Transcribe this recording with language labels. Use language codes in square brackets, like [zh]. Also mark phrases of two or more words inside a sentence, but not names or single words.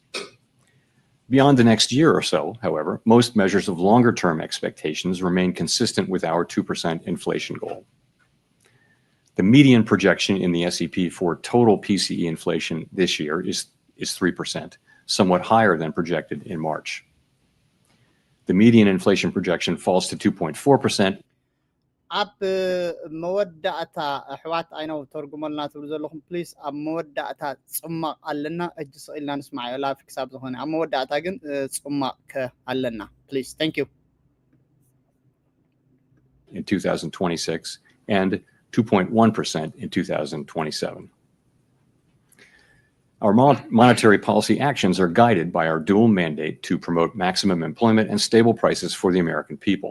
[en] Beyond the next year or so, however, most measures of longer-term expectations remain consistent with our 2% inflation goal. The median projection in the SEP for total PCE inflation this year is 3%, somewhat higher than projected in March. The median inflation projection falls to 2.4%. [ti] ኣብ መወዳእታ ኣሕዋት ኣይነው ተርጉመልና ትብሉ ዘለኹም ፕሊዝ ኣብ መወዳእታ ጽማቕ ኣለና እጅ ስኢልና ንስማዕ እዩ ላፍ ክሳብ ዝኾነ ኣብ መወዳእታ ግን ጽማቕ ኣለና ፕሊዝ [en] thank you in 2026 and 2.1% in 2027. Our monetary policy actions are guided by our dual mandate to promote maximum employment and stable prices for the American people.